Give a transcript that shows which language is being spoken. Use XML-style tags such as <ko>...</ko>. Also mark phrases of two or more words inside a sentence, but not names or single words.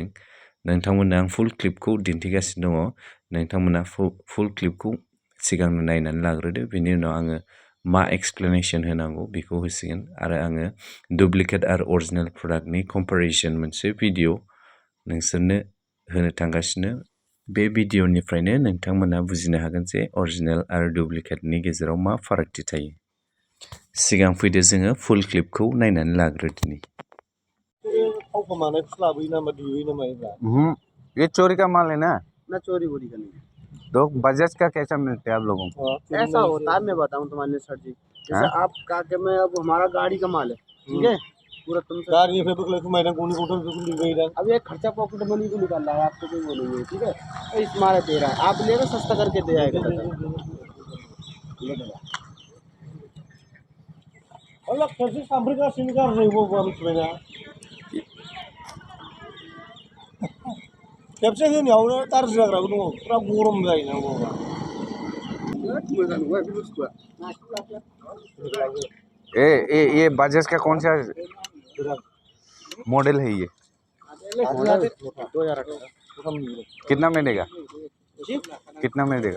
<brx>नोंथांमोननो आं फुल क्लिपखौ दिन्थिगासिनो दङ। नोंथांमोना फुल क्लिपखौ सिगांनो नायनानै लाग्रोदो, बेनि उनाव आङो मा एक्सप्लेनेसन होनांगौ बेखौ होसिगोन आरो आङो डुप्लिकेट आरो</brx> <en>original productni comparison</en> <brx>मोनसे भिडिअ नोंसोरनो होनो थांगासिनो। बे भिडिअनिफ्रायनो नोंथांमोना बुजिनो हागोन जे अरिजिनेल आरो डुप्लिकेटनि गेजेराव मा फारागथि थायो। सिगां फैदो जोङो फुल क्लिपखौ नायनानै लाग्रोदिनि।</brx> <hi>ये चोरी का माल है ना? ना चोरी वोरी का नहीं। तो बजाज का कैसा मिलता है आप लोगों को? ऐसा होता है, मैं बताऊं तुम्हारे सर जी। जैसे आप का के मैं, अब हमारा गाड़ी का माल है, ठीक है, पूरा तुम गाड़ी पे अब ये खर्चा</hi> <en>pocket money</en> <hi>को निकाल रहा है, आपको कोई वो नहीं है, ठीक है। तो इस मारे दे रहा है, आप ले रहे सस्ता करके दे आएगा। अलग कैसे सामने का सिंगार नहीं वो बारिश में ना</hi> <brx>खेबसे होनायावनो गाज्रि जाग्राबो दङ, पुरा गरम जायोना बावरा।</brx> <hi>ये बजाज का कौन सा मॉडल है ये? 2018। कितना में देगा? कितना में देगा?</hi>